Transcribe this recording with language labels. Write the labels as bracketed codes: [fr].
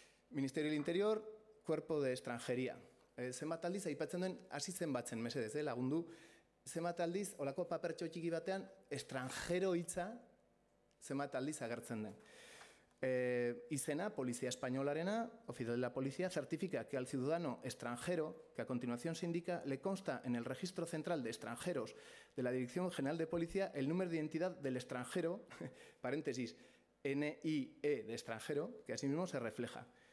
[es] Ministerio del Interior, Cuerpo de Extranjería. [eu] Zenbat aldiz, aipatzen duen, hasi zenbatzen mesedez, lagundu, zenbat aldiz, olako papertxo txiki batean, extranjero hitza zenbat aldiz agertzen den. Izena, Polizia Españolarena, [es] oficial de la Policía, certifica que al ciudadano extranjero, que a continuación se indica, le consta en el Registro Central de Extranjeros de la Dirección General de Policía el número de identidad del extranjero, paréntesis, NIE de extranjero, que asimismo se refleja.